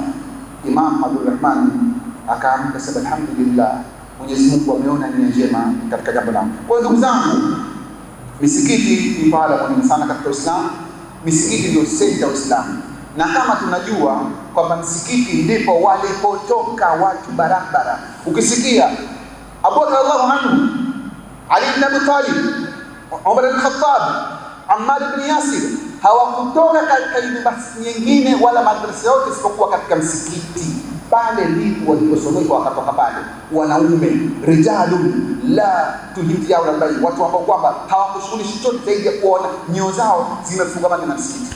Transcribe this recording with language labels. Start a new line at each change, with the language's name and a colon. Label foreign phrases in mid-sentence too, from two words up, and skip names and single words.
Swahili: Imam Abdurrahman akaamka sasa, alhamdulillah, Mwenyezi Mungu ameona nia njema katika jambo langu. Kwa hiyo ndugu zangu, misikiti ni pahala muhimu sana katika Uislamu. Misikiti ndio senta ya Uislamu, na kama tunajua kwamba msikiti ndipo walipotoka watu barabara. Ukisikia Abu Bakr
Arabic: رضي الله عنه,
Swahili: Ali ibn Abi Talib, Umar ibn Khattab, Ammar ibn Yasir, hawakutoka katika university nyingine wala madrasa yote isipokuwa katika msikiti. Pale ndipo waliposomeshwa, wakatoka pale wanaume,
Arabic: رجال لا تلهيهم ولا بيع,
Swahili: watu ambao kwamba hawakushughulishi chochote zaidi ya kuona nyoyo zao zimefungamana na msikiti.